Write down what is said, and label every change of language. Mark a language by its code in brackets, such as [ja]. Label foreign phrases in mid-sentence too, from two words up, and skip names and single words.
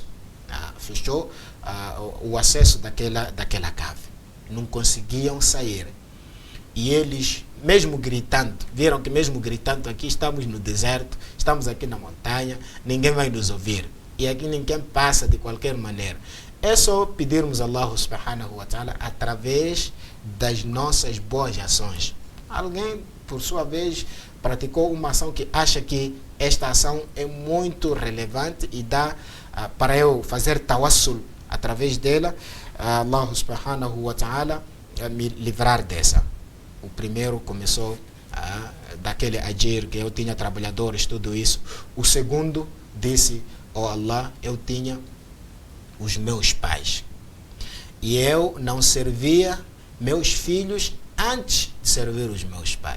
[pt] Fechou o acesso daquela cave. Não conseguiam sair. E eles, mesmo gritando, viram que mesmo gritando, aqui estamos no deserto, estamos aqui na montanha, ninguém vai nos ouvir. E aqui ninguém passa de qualquer maneira. É só pedirmos a Allah [ar] سبحانه وتعالى [pt] através das nossas boas ações. Alguém, por sua vez, praticou uma ação que acha que esta ação é muito relevante e dá para eu fazer tawassul através dela, Allah [ar] سبحانه وتعالى [pt] me livrar dessa. O primeiro começou daquele agir que eu tinha trabalhadores, tudo isso. O segundo disse: oh Allah, eu tinha os meus pais e eu não servia meus filhos antes de servir os meus pais.